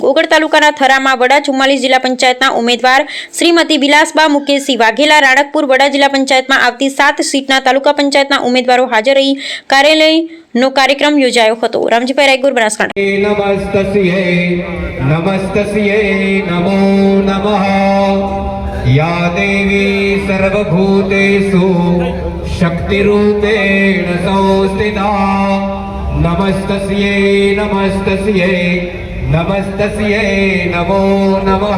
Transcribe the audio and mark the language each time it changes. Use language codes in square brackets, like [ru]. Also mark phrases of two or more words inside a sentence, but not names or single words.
[gu] ઓગળ તાલુકાના થરામાં વડા 44 જિલ્લા પંચાયતના ઉમેદવાર શ્રીમતી બિલાસબા મુકેશસિંહ વાઘેલા, રાણકપુર વડા જિલ્લા પંચાયતમાં આવતી 7 સીટના તાલુકા પંચાયતના ઉમેદવારો હાજર રહી કાર્યાલયનો કાર્યક્રમ યોજાયો હતો। રામજીભાઈ રાયગુર, બનાસકાંઠા। [sa] नमस्तस्यै नमो नमः। या देवी सर्वभूतेषु शक्तिरूपेण संस्थिता। नमस्तस्यै नमस्तस्यै नमो नमः।